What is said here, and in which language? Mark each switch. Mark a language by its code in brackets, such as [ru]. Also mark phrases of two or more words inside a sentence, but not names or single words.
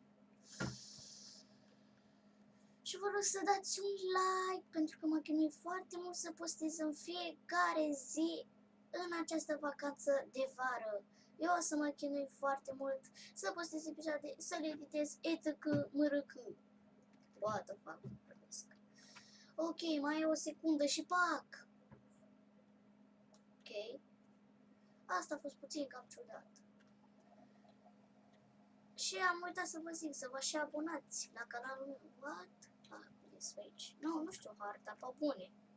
[ro] Și vă rog să dați un like, pentru că mă chinui foarte mult să postez în fiecare zi în această vacanță de vară. Eu o să mă chinui foarte mult să postez episoade, să le editez, etc. [en] mrc. What the fuck? [ro] Ok, mai e o secundă și pac! Ok. Asta a fost puțin cam ciudat. Și am uitat să vă zic, să vă și abonați la canalul meu. What? Ah, este aici. Nu știu harta, pe bune.